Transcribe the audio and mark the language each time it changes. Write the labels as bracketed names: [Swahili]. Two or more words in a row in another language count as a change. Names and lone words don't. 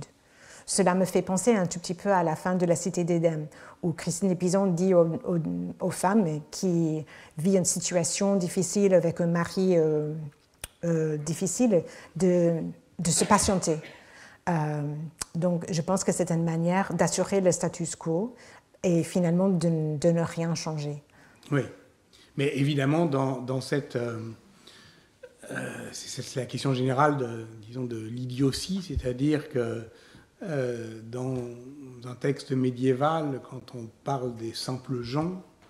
[French] Cela me fait penser un tout petit peu à la fin de La Cité d'Éden, où Christine Épison dit aux femmes qui vivent une situation difficile avec un mari difficile de se patienter. Donc je pense que c'est une manière d'assurer le [Latin] status quo [French] et finalement de ne rien changer. Oui, mais évidemment dans cette c'est la question générale disons, de l'idiotie, c'est-à-dire que dans un texte médiéval, quand on parle des simples gens,